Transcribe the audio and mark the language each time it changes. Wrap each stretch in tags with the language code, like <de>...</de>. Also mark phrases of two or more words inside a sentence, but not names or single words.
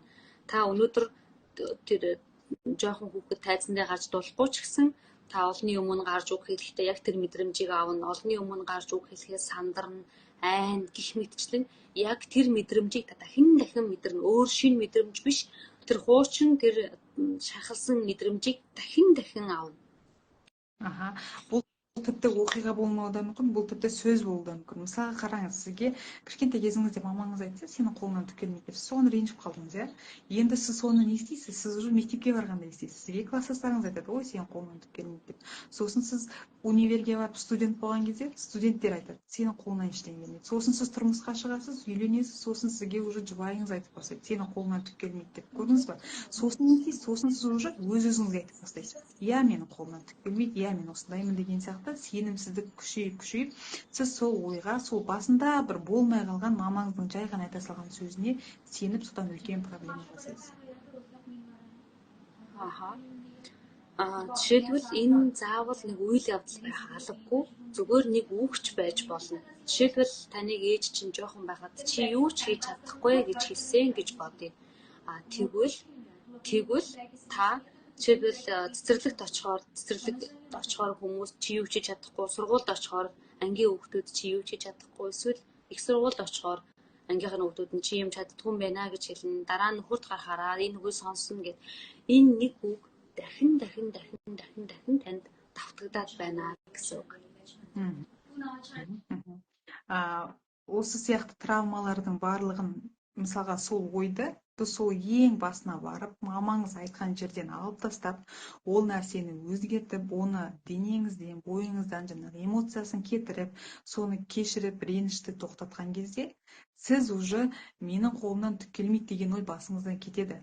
<mn>Та өнөөдөр тэр жоохон хүүхэд тайзан дээр гарч дуулахгүй ч гэсэн та олонний өмнө гарч үг хэлэхдээ яг тэр мэдрэмжийг аавна, олонний өмнө гарч үг хэлэхээ сандарна, айн гих мэтчлэн яг тэр мэдрэмжийг та дахин мэдэрнэ. Өөр шинэ мэдрэмж биш, тэр хуучин тэр шахалсан мэдрэмжийг дахин аавна.</mn> <kk>Бұл тіпті оқиға болмауы да мүмкін, бұл тіпті сөз болуы да мүмкін. Мысалға қараңыз, сізге кішкентай кезіңізде мамаңыз айтса, сенің қолыңнан түк келмейді деп, соны ренжіп қалдыңыз, иә? Енді сіз соны не істейсіз? Сіз уже мектепке барғанда естейсіз. Сізге класстастарыңыз айтады, ой, сенің қолыңнан түк келмейді деп. Сосын сіз универге барып студент болған кезде студенттер айтады, сенің қолыңнан ештеңе келмейді. Сосын сіз тұрмысқа шығасыз, үйленесіз, сосын сізге уже жұбайыңыз айтып бастайды, сенің қолыңнан түк келмейді деп. Көрдіңіз ба? Сосын не істейсіз? Сосын сіз уже өз-өзіңізге айтып бастайсыз. Иә, менің қолымнан түк келмейді, иә, мен осындаймын деген сияқты сенімсіздік күшейіп, сіз сол ойға, сол басында бір болмай қалған мамаңыздың жай ғана айта салған сөзіне сеніп, содан үлкен проблема жасайсыз.</kk> <mn>Жишээлбэл энэ заавал нэг үйл явдал байх албагүй, зүгээр нэг үгч байж болно. Жишээлбэл таныг ээж чинь жоохон байхад чи юу ч хийж чадахгүй гэж хэлсэн гэж бодъё. Тэгвэл та жишээлбэл цэцэрлэгт очихоор хүмүүс чи юу ч хийж чадахгүй, сургуульд очихоор ангийн хүүхдүүд чи юу ч хийж чадахгүй, эсвэл их сургуульд очихоор ангийнхны хүүхдүүд нь чи юм чаддгүй юм байна гэж хэлнэ. Дараа нь нөхөрт гарахаараа энэ үгийг сонсно гэд энэ нэг үг дахин танд давтагдаад байна гэсэн үг.</mn> <kk>Осы сияқты травмалардың барлығын мысалға сол ойды біз сол ең басына барып мамаңыз айтқан жерден алып тастап ол нәрсені өзгертіп оны денеңізден бойыңыздан жаңағы эмоциясын кетіріп соны кешіріп ренішті тоқтатқан кезде сіз уже менің қолымнан түк келмейді деген ой басыңыздан кетеді.</kk>